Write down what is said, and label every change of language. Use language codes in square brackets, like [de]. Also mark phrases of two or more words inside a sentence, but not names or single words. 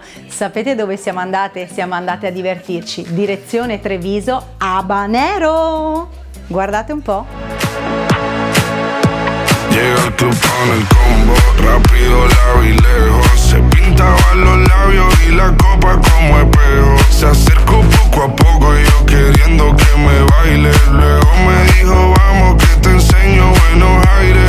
[it] Sapete dove siamo andate? Siamo andate a divertirci. Direzione Treviso, Habanero. Guardate un po'. [es] Llega al club con el combo, rápido la vi lejos. Se pintaban los labios y la copa como espejo. Se acercó poco a poco y yo queriendo que me baile. Luego me dijo vamos que te enseño buenos aires.